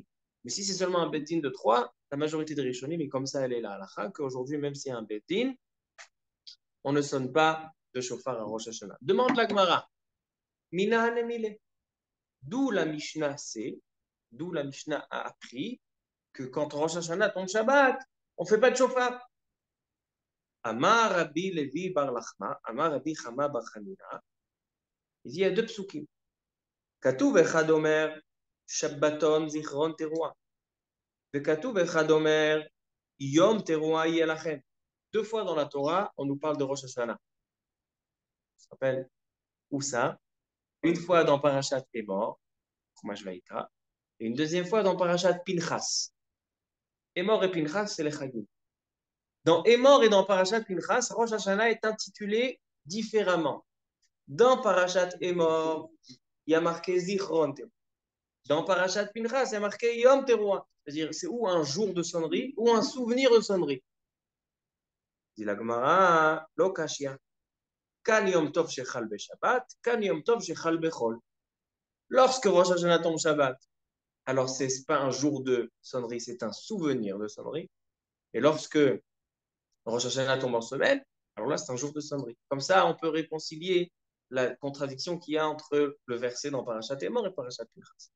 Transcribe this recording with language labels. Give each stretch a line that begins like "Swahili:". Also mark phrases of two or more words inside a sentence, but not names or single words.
French: Mais si c'est seulement un Bet Din de 3, la majorité des Rishonim, et comme ça elle est là à la qu'aujourd'hui, même s'il y a un Bet Din, on ne sonne pas de shofar à Rosh Hashanah. Demande la Gemara.
Hebrew: מנא הני מילי.
French: D'où la Mishnah a appris que quand Rosh Hashanah tombe Shabbat, on ne fait pas de shofar.
Hebrew: אמר רבי לוי בר לחמא, אמר רבי חמא בר חנינא.
French: Il dit il y a 2 psukim.
Hebrew: כתוב אחד אומר שבתון זכרון תרועה. וכתוב אחד אומר יום תרועה ילכם.
French: 2 fois dans la Torah, on nous parle de Rosh Hashanah. Ça s'appelle où ça? Une fois dans Parashat Emor, Chumash Vayikra, et une deuxième fois dans Parashat Pinchas. Emor et Pinchas, c'est les Chagim. Dans Emor et dans Parashat Pinchas, Rosh Hashanah est intitulé différemment. Dans Parashat Emor, il y a marqué
Hebrew: זכרון תרועה.
French: Dans Parashat Pinchas, il y a marqué
Hebrew: יום תרועה.
French: C'est-à-dire, c'est ou un jour de sonnerie ou un souvenir de sonnerie. Dit la Gemara,
Hebrew: לא קשיא. כאן יום טוב שחל בשבת, כאן יום טוב שחל בחול.
French: Lorsque Rosh Hashanah tombe Shabbat, alors ce n'est pas un jour de sonnerie, c'est un souvenir de sonnerie. Et lorsque Rosh Hashanah tombe en semaine, alors là, c'est un jour de sonnerie. Comme ça, on peut réconcilier la contradiction qu'il y a entre le verset dans Parashat Emor et Parashat Pinchas.